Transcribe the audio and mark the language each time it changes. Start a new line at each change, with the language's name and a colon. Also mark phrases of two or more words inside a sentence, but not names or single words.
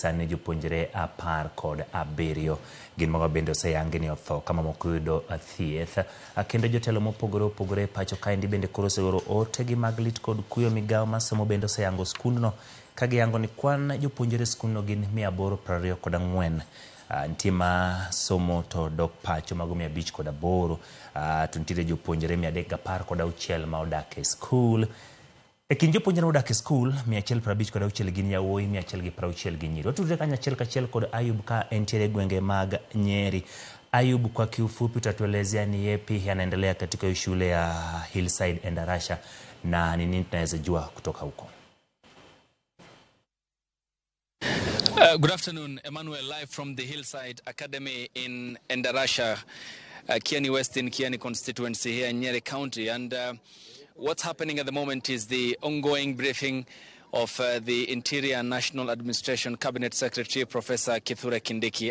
Luo (Kenya and Tanzania): sani jopuonjre 17 gin mago bende oseyangi ni otho kama moko yudo thieth kendo jotelo mopogore opogore pacho kaendi bende koro osegoro ote gi mag lit kod kuyo migawo masomo bende oseyango skundno ka giyango ni kwan jopuonjre skundno gin 824 nitie ma somo to dok pacho mago 508 to nitiere jopuonjre 316 ma odak e skul. E kind jopuonjre odak e skul 156 gin yawuoyi 160 gi nyiri. Watudre kanyachiel kachiel kod Ayub ka entiere gwenge mag Nyeri. Ayub,
Swahili: kwa kiufupi utatuelezea ni yepi yanaendelea katika shule ya Hillside Endarasha na ni nini tunaweza jua kutoka huko?
English: Good afternoon, Emmanuel, live from the Hillside Academy in Endarasha, Kieni West in Kieni constituency here in Nyeri County. And what's happening at the moment is the ongoing briefing of the Interior and National Administration Cabinet Secretary, Professor Kithure Kindiki.